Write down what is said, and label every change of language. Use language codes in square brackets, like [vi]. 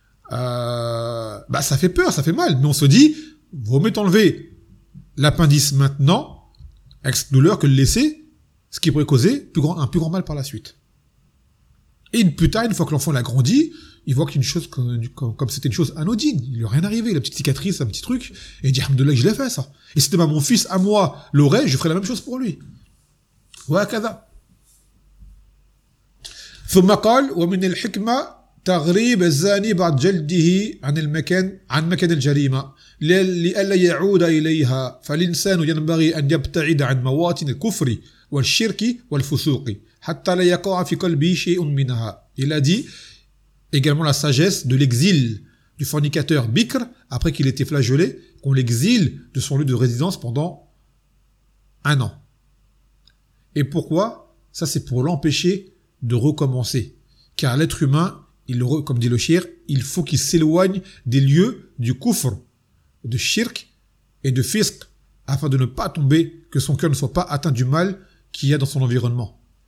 [fr] Ça fait peur, ça fait mal. Mais on se dit, vaut mieux t'enlever l'appendice maintenant, avec cette douleur, que le laisser, ce qui pourrait causer un plus grand mal par la suite. Et plus tard, une fois que l'enfant l'a grandi, il voit qu'une chose comme c'était une chose anodine. Il lui a rien arrivé, la petite cicatrice, un petit truc. Et il dit, alhamdoulilah, je l'ai fait, ça. Et si demain mon fils, à moi, l'aurait, je ferais la même chose pour lui. [ar] Wa kaza. Thumma qal, wa min al-hikma, تغريب الزاني بعد جلده عن المكان عن مكان الجريمة لئلا يعود إليها فالإنسان ينبغي أن يبتعد عن مواطن الكفر والشرك والفسوق حتى لا يقع في قلبه شيء منها. [fr] Il a dit également la sagesse de l'exil du fornicateur Bikr après qu'il était flagellé, qu'on l'exile de son lieu de résidence pendant un an. Et pourquoi? Ça, c'est pour l'empêcher de recommencer. Car l'être humain, comme dit le shir, il faut qu'il s'éloigne des lieux du kufr, de shirk et de fisk, afin de ne pas tomber, que son cœur ne soit pas atteint du mal qu'il y a dans son environnement.